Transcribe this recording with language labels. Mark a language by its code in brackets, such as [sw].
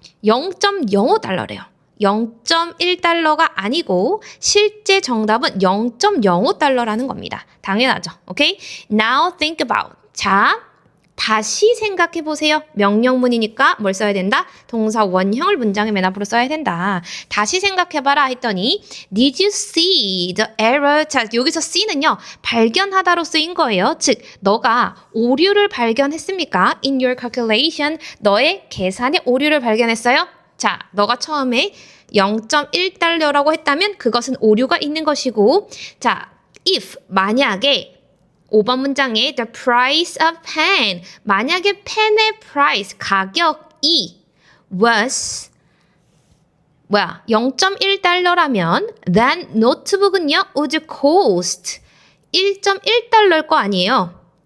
[ko] 0.05달러래요. 0.1달러가 아니고 실제 정답은 0.05달러라는 겁니다. 당연하죠. 오케이? [en] Now think about. [ko] 자, 다시 생각해 보세요. 명령문이니까 뭘 써야 된다? 동사 원형을 문장의 맨 앞으로 써야 된다. 다시 생각해봐라 했더니 [en] Did you see the error? [ko] 자, 여기서 see는요. 발견하다로 쓰인 거예요. 즉, 너가 오류를 발견했습니까? [en] In your calculation. [ko] 너의 계산에 오류를 발견했어요? 자, 너가 처음에 0.1달러라고 했다면 그것은 오류가 있는 것이고 자, if 만약에 5번 문장에 [en] the price of pen [ko] 만약에 펜의 price 가격이 was 0.1달러라면 then 노트북은요 [en] would cost [ko] 1.1달러일 거 아니에요.